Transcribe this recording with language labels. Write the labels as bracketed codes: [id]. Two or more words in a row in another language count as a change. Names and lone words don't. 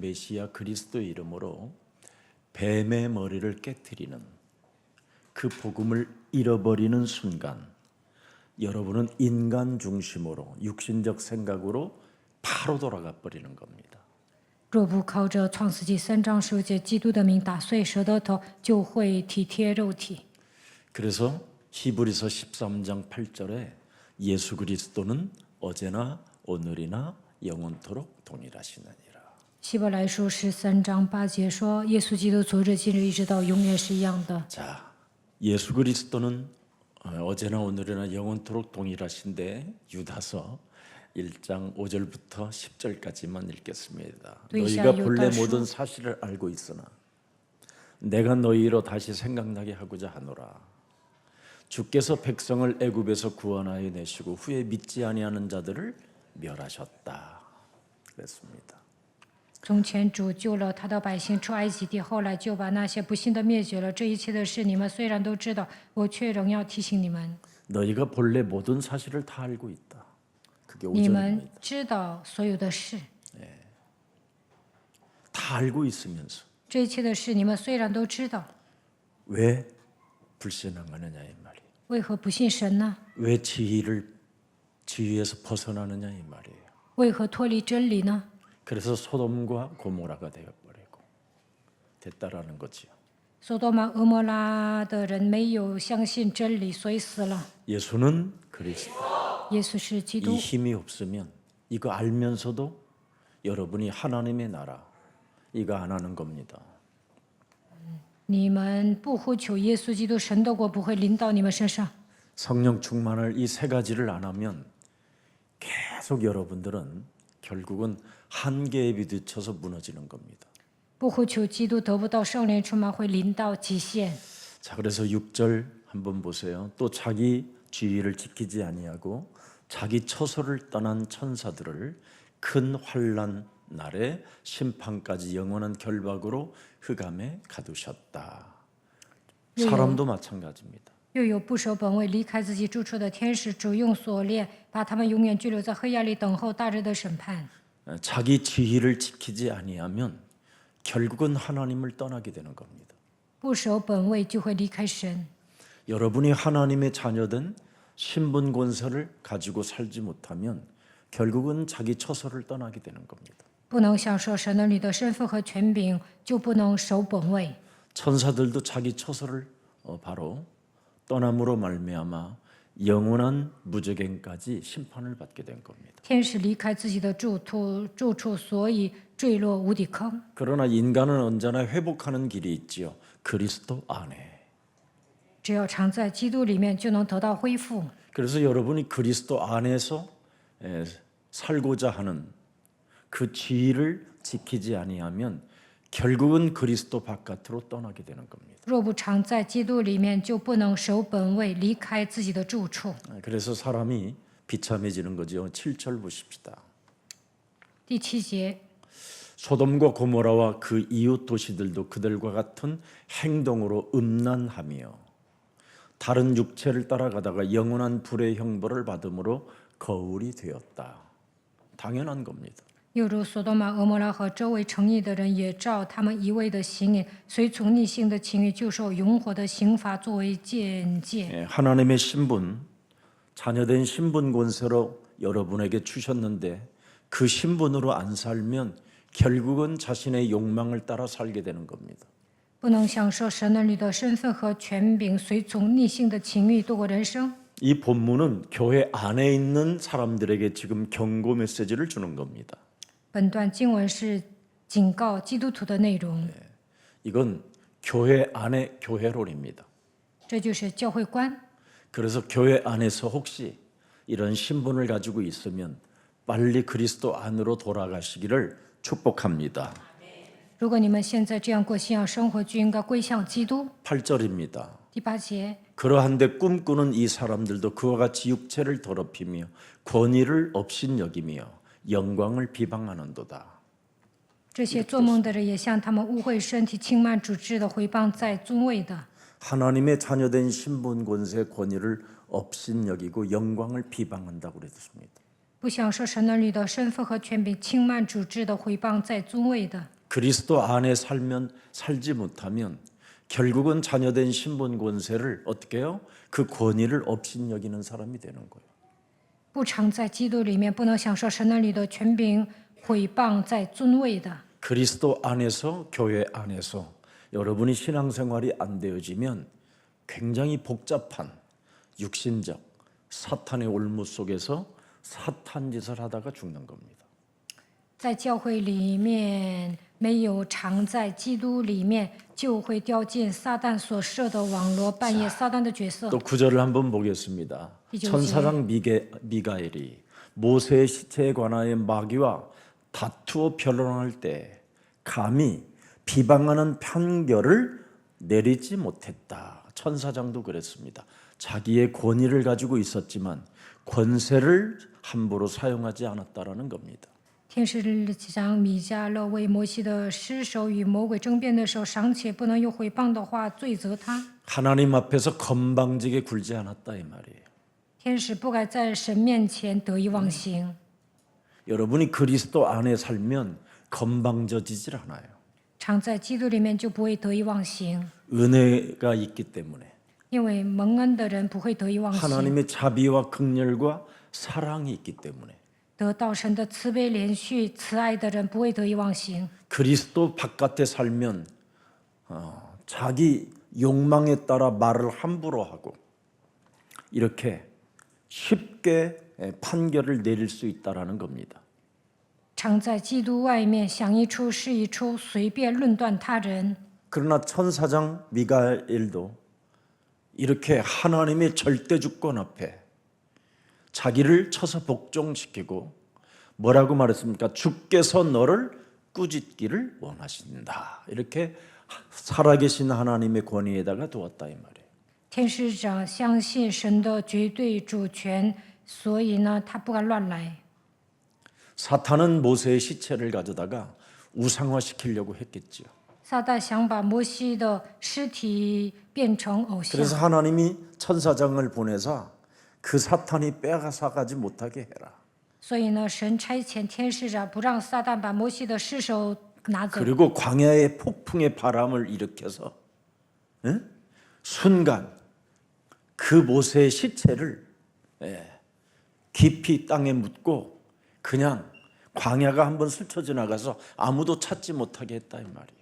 [ko] 메시아 그리스도의 이름으로 뱀의 머리를 깨트리는 그 복음을 잃어버리는 순간 여러분은 인간 중심으로 육신적 생각으로 바로 돌아가 버리는 겁니다. [zh] 若不靠着创世纪3章15节基督的名打碎蛇的头，就会体贴肉体。 [ko] 그래서 히브리서 13장 8절에 예수 그리스도는 어제나 오늘이나 영원토록 동일하시느니라. [zh] 希伯来书13章8节说，耶稣基督昨日、今日一直到永远是一样的。 [ko] 자, 예수 그리스도는 어제나 오늘이나 영원토록 동일하신데 유다서 1장 5절부터 10절까지만 읽겠습니다. 너희가 본래 모든 사실을 알고 있으나 내가 너희로 다시 생각나게 하고자 하노라. 주께서 백성을 애굽에서 구원하여 내시고 후에 믿지 아니하는 자들을 멸하셨다. 그랬습니다. [zh] 从前主救了他的百姓出埃及地，后来就把那些不信的灭绝了。这一切的事你们虽然都知道，我却仍要提醒你们。 [ko] 너희가 본래 모든 사실을 다 알고 있다. 그게 [zh] 你们 [ko] 5절입니다. [zh] 知道所有的事， [ko] 다 알고 있으면서 [zh] 这一切的事你们虽然都知道， [ko] 왜 불신앙하느냐 이 말이에요. [zh] 为何不信神呢？ [ko] 왜 지위에서 벗어나느냐 이 말이에요. [zh] 为何脱离真理呢？ [ko] 그래서 소돔과 고모라가 되어버리고 됐다라는 거지요. [zh] 索多玛、俄摩拉的人没有相信真理，所以死了。 [ko] 예수는 그리스도. [zh] 耶稣是基 [ko] 이 [zh] 督， [ko] 힘이 없으면 이거 알면서도 여러분이 하나님의 나라 이거 안 하는 겁니다. [zh] 你们不呼求耶稣基督，神的国不会临到你们身上。 [ko] 성령 충만을 이 세 가지를 안 하면 계속 여러분들은 결국은 한계에 부딪혀서 무너지는 겁니다. [zh] 不呼求基督，得不到圣灵充满，会临到极限。 [ko] 자, 그래서 6절 한번 보세요. 또 자기 지위를 지키지 아니하고 자기 처소를 떠난 천사들을 큰 환난 날에 심판까지 영원한 결박으로 흑암에 가두셨다. 사람도 마찬가지입니다. [zh] 又有不守本位、离开自己住处的天使，主用锁链把他们永远拘留在黑暗里，等候大日的审判。 [ko] 자기 지위를 지키지 아니하면 결국은 하나님을 떠나게 되는 겁니다. [zh] 不守本位就会离开神。 [ko] 여러분이 하나님의 자녀된 신분 권세를 가지고 살지 못하면 결국은 자기 처소를 떠나게 되는 겁니다. [zh] 不能享受神儿女的身份和权柄，就不能守本位。 [ko] 천사들도 자기 처소를 바로 떠남으로 말미암아 영원한 무저갱까지 심판을 받게 된 겁니다. [zh] 天使离开自己的住处，所以坠落无底坑。 [ko] 그러나 인간은 언제나 회복하는 길이 있지요. 그리스도 안에. [zh] 只要常在基督里面，就能得到恢复。 [ko] 그래서 여러분이 그리스도 안에서 살고자 하는 그 지위를 지키지 아니하면 결국은 그리스도 바깥으로 떠나게 되는 겁니다. [zh] 若不常在基督里面，就不能守本位，离开自己的住处。 [ko] 그래서 사람이 비참해지는 거죠. 7절 보십시다. [zh] 第7节， [ko] 소돔과 고모라와 그 이웃 도시들도 그들과 같은 행동으로 음란하며 다른 육체를 따라가다가 영원한 불의 형벌을 받음으로 거울이 되었다. 당연한 겁니다. [zh] 又如索多玛、俄摩拉和周围城邑的人，也照他们一味的行淫，随从逆性的情欲，就受永火的刑罚作为鉴戒。 [ko] 하나님의 신분, 자녀된 신분 권세로 여러분에게 주셨는데 그 신분으로 안 살면 결국은 자신의 욕망을 따라 살게 되는 겁니다. [zh] 不能享受神儿女的身份和权柄，随从逆性的情欲度过人生。 [ko] 이 본문은 교회 안에 있는 사람들에게 지금 경고 메시지를 주는 겁니다. [zh] 本段经文是警告基督徒的内容， [ko] 이건 교회 안의 교회론입니다. [zh] 这就是教会观。 [ko] 그래서 교회 안에서 혹시 이런 신분을 가지고 있으면 빨리 그리스도 안으로 돌아가시기를 축복합니다. [zh] 如果你们现在这样过信仰生活，就应该归向基督。 [ko] 8절입니다. [zh] 第8节， [ko] 그러한데 꿈꾸는 이 사람들도 그와 같이 육체를 더럽히며 권위를 업신여기며 영광을 비방하는도다. [zh] 这些做梦的人也像他们污秽身体、轻慢主治的、毁谤在尊位的。 [ko] 하나님의 자녀된 신분 권세 권위를 업신여기고 영광을 비방한다고 그랬습니다. [zh] 不享受神儿女的身份和权柄，轻慢主治的、毁谤在尊位的。 [ko] 그리스도 안에 살지 못하면 결국은 자녀된 신분 권세를 어떻게 해요? 그 권위를 업신여기는 사람이 되는 거예요. [zh] 不常在基督里面，不能享受神儿女的权柄，毁谤在尊位的。 [ko] 그리스도 안에서 교회 안에서 여러분이 신앙생활이 안 되어지면 굉장히 복잡한 육신적 사탄의 올무 속에서 사탄 짓을 하다가 죽는 겁니다. [zh] 在教会里面没有常在基督里面，就会掉进撒旦所设的网罗，扮演撒旦的角色。 [ko] 또 9절을 한번 보겠습니다. 천사장 미가엘이 모세의 시체에 관하여 마귀와 다투어 변론할 때 감히 비방하는 판결을 내리지 못했다. 천사장도 그랬습니다. 자기의 권위를 가지고 있었지만 권세를 함부로 사용하지 않았다라는 겁니다. [zh] 天使长米迦勒为摩西的尸首与魔鬼争辩的时候，尚且不能用毁谤的话罪责他。 [ko] 하나님 앞에서 건방지게 굴지 않았다 이 말이에요. [zh] 天使不该在神面前得意忘形。 [ko] 여러분이 그리스도 안에 살면 건방져지질 않아요. [zh] 常在基督里面就不会得意忘形， [ko] 은혜가 있기 때문에 [zh] 因为蒙恩的人不会得意忘形。 [ko] 하나님의 자비와 긍휼과 사랑이 있기 때문에 [zh] 得到神的慈悲连续慈爱的人不会得意忘形。 [ko] 그리스도 바깥에 살면 자기 욕망에 따라 말을 함부로 하고 이렇게 쉽게 판결을 내릴 수 있다라는 겁니다. [zh] 常在基督外面想一出是一出，随便论断他人。 [ko] 그러나 천사장 미가엘도 이렇게 하나님의 절대 주권 앞에 자기를 쳐서 복종시키고 뭐라고 말했습니까? 주께서 너를 꾸짖기를 원하신다. 이렇게 살아계신 하나님의 권위에다가 두었다 이 말이에요. [zh] 天使长相信神的绝对主权，所以呢，他不敢乱来。 [ko] 사탄은 모세의 시체를 가져다가 우상화시키려고 했겠지요. [zh] 撒旦想把摩西的尸体变成偶像， [ko] 그래서 하나님이 천사장을 보내서 그 사탄이 빼앗아가지 못하게 해라. [zh] 所以呢，神差遣天使长不让撒旦把摩西的尸首拿走， [ko] 그리고 광야의 폭풍의 바람을 일으켜서 순간 그 모세의 시체를 깊이 땅에 묻고 그냥 광야가 한번 스쳐 지나가서 아무도 찾지 못하게 했다 이 말이에요.